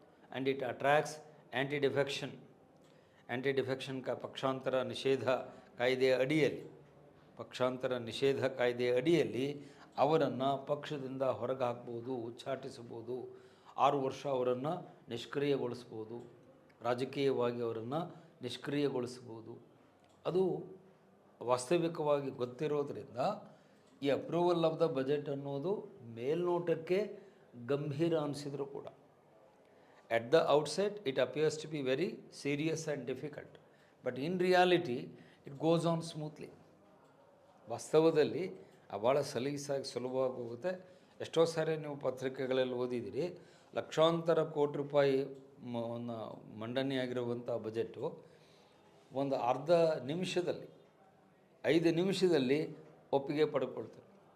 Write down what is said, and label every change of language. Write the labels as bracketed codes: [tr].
[en] And it attracts anti defection. [kn] Anti defection ಪಕ್ಷಾಂತರ ನಿಷೇಧ ಕಾಯ್ದೆಯ ಅಡಿಯಲ್ಲಿ, ಪಕ್ಷಾಂತರ ನಿಷೇಧ ಕಾಯ್ದೆಯ ಅಡಿಯಲ್ಲಿ ಅವರನ್ನು ಪಕ್ಷದಿಂದ ಹೊರಗೆ ಹಾಕ್ಬೋದು, ಉಚ್ಚಾಟಿಸಬಹುದು. 6 ವರ್ಷ ಅವರನ್ನು ನಿಷ್ಕ್ರಿಯಗೊಳಿಸ್ಬೋದು, ರಾಜಕೀಯವಾಗಿ ಅವರನ್ನು ನಿಷ್ಕ್ರಿಯಗೊಳಿಸ್ಬೋದು. ಅದು ವಾಸ್ತವಿಕವಾಗಿ ಗೊತ್ತಿರೋದ್ರಿಂದ ಈ ಅಪ್ರೂವಲ್ ಆಫ್ ದ ಬಜೆಟ್ ಅನ್ನೋದು ಮೇಲ್ನೋಟಕ್ಕೆ ಗಂಭೀರ ಅನಿಸಿದರೂ ಕೂಡ, [en] at the outset it appears to be very serious and difficult, but in reality it goes on smoothly. [kn] ವಾಸ್ತವದಲ್ಲಿ ಭಾಳ ಸಲೀಸಾಗಿ ಸುಲಭವಾಗಿ ಹೋಗುತ್ತೆ. ಎಷ್ಟೋ ಸಾರಿ ನೀವು ಪತ್ರಿಕೆಗಳಲ್ಲಿ ಓದಿದ್ದೀರಿ, ಲಕ್ಷಾಂತರ ಕೋಟಿ ರೂಪಾಯಿ ಮಂಡನೆಯಾಗಿರುವಂಥ ಬಜೆಟು ಒಂದು ಅರ್ಧ ನಿಮಿಷದಲ್ಲಿ, 5 ನಿಮಿಷದಲ್ಲಿ ಒಪ್ಪಿಗೆ ಪಡ್ಕೊಳ್ತಾರೆ.